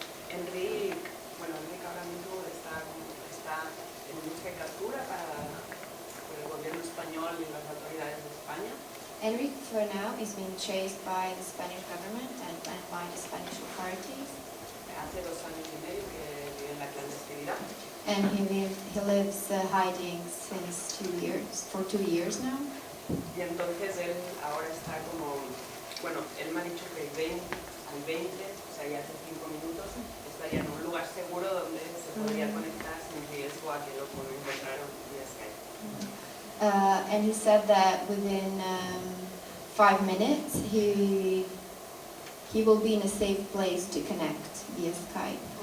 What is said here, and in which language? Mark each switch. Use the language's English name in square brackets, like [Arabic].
[Spanish] Enric, bueno, Enric ahora mismo está en busca de captura por el gobierno español y las autoridades de España. [English] Enric, for now, is being chased by the Spanish government and by the Spanish authorities. [Spanish] Hace 2 años y medio que vive en la clandestinidad. [English] And he lives hiding since 2 years, for 2 years now. [Spanish] Y entonces él ahora está como, bueno, él me ha dicho que al 20, o sea, ya hace 5 minutos, estaría en un lugar seguro donde se podría conectar sin riesgo a que lo puedan encontrar vía Skype. [English] And he said that within 5 minutes he will be in a safe place to connect via Skype.